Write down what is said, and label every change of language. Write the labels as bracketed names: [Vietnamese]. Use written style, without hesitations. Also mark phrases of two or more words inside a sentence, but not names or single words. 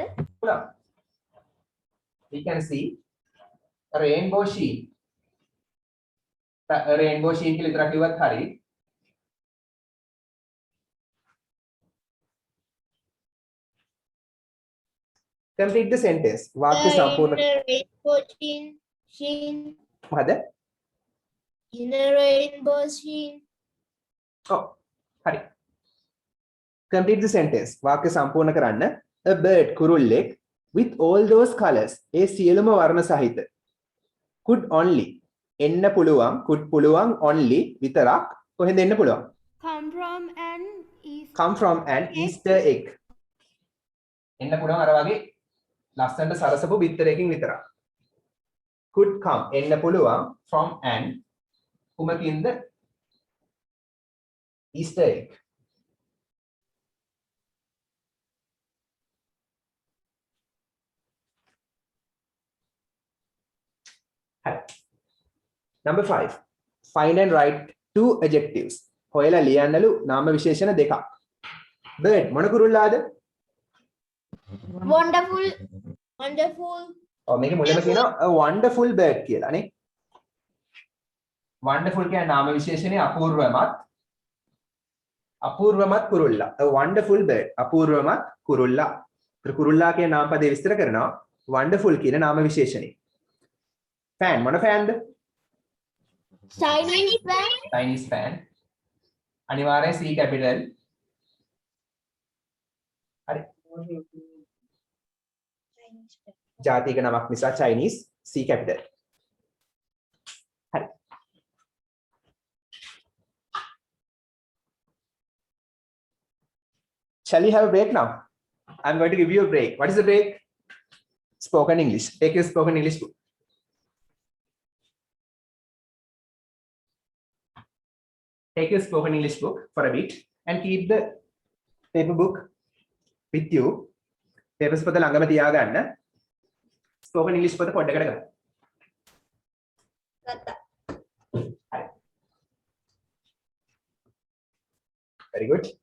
[English] පුළුවන් we can see a rainbow sheet rainbow sheet [Sinhala] කියලා විතරක් කිව්වත් හරි [English] complete the sentence [Sinhala] වාක්‍ය සම්පූර්ණ [English] rainbow sheen. [Sinhala] මොකද [English] In a rainbow sheen. [Sinhala] ඔව් හරි [English] complete the sentence [Sinhala] වාක්‍ය සම්පූර්ණ කරන්න [English] a bird [Sinhala] කුරුල්ලෙක් [English] with all those colors [Sinhala] ඒ සියලුම වර්ණ සහිත [English] could only [Sinhala] එන්න පුළුවන් could පුළුවන් only විතරක් කොහෙන්ද එන්න පුළුවන් [English] come from an Easter egg [Sinhala] එන්න පුළුවන් අර වගේ ලස්සනට සරසපු බිත්තරයකින් විතරක් [English] could come [Sinhala] එන්න පුළුවන් [English] from an කුමකින්ද Easter egg Number 5. Find and write 2 adjectives. [Sinhala] හොයලා ලියන්නලු නාම විශේෂණ දෙකක්. Bird මොන කුරුල්ලාද? [English] Wonderful. Wonderful. [Sinhala] ඔව් මේකේ මුලින්ම කියනවා [English] a wonderful bird [Sinhala] කියලා නේ. Wonderful කියන්නේ නාම විශේෂණේ අපූර්වමත් කුරුල්ලා. [English] A wonderful bird. [Sinhala] අපූර්වමත් කුරුල්ලා. කුරුල්ලා කියන නාම පදේ විස්තර කරනවා wonderful කියන නාම විශේෂණේ. Fan මොන fanද? [English] Chinese fan. Chinese fan. [Sinhala] අනිවාර්යෙන් [English] C capital. [Sinhala] හරි. ජාතික නමක් නිසා Chinese [English] C capital. [Sinhala] හරි. [English] Shall we have a break now? I'm going to give you a break. What is the break? Spoken English. Take your spoken English book. Take your spoken English book for a bit and keep the paper book with you. [Sinhala] Papers පොත ළඟම තියාගන්න. Spoken English පොත පොඩ්ඩකට ගන්න. ගත්තා. හරි. [English] Very good.